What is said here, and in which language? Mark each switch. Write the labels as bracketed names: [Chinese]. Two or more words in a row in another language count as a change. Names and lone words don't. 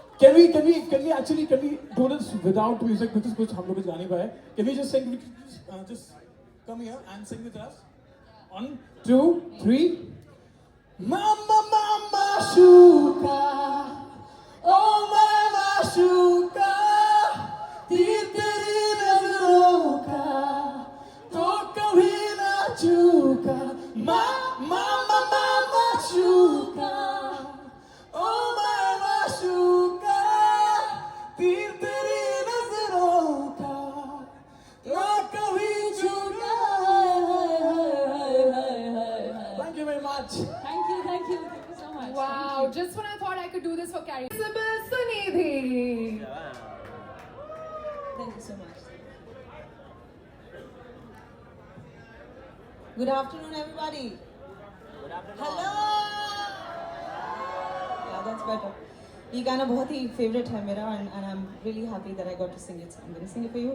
[English] Can we do this without music because [Hindi] कुछ हम लोग गा नहीं पाए. [English] Can we just sing? Just come here and sing with us. 1, 2, 3. [Hindi] Mama, mama, shuka. Oh, mama, shuka. तीर तेरी नजरों का तो कभी ना चूका. Mama, mama, shuka. Oh, mama, shuka. तीर तेरी नजरों का ना कभी चूका. [English] Thank you very much. Thank you so much. Wow, just when I thought I could do this for Carrie. Sybil Sunidhi. Thank you so much. Good afternoon, everybody. Good afternoon. Hello. Yeah, that's better. [Hindi] ये गाना बहुत ही favorite है मेरा [English] and I'm really happy that I got to sing it. So I'm going to sing it for you.